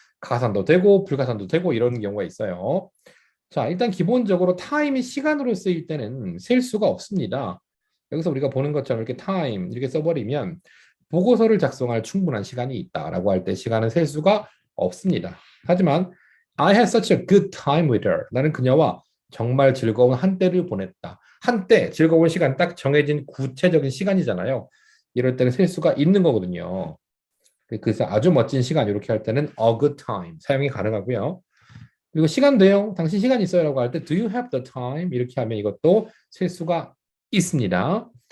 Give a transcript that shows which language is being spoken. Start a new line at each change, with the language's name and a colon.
Korean: 가산도 되고 불가산도 되고 이런 경우가 있어요. 자, 일단 기본적으로 time이 시간으로 쓰일 때는 셀 수가 없습니다. 여기서 우리가 보는 것처럼 이렇게 time 이렇게 써버리면 보고서를 작성할 충분한 시간이 있다라고 할 때 시간은 셀 수가 없습니다.
English: 하지만 I had such a good time with her.
Korean: 나는 그녀와 정말 즐거운 한때를 보냈다. 한때 즐거운 시간 딱 정해진 구체적인 시간이잖아요. 이럴 때는 셀 수가 있는 거거든요. 그래서 아주 멋진 시간 이렇게 할 때는 a good time 사용이 가능하고요. 그리고 시간 돼요. 당신 시간 있어요라고 할 때
English: do you have the time
Korean: 이렇게 하면 이것도 셀 수가 있습니다.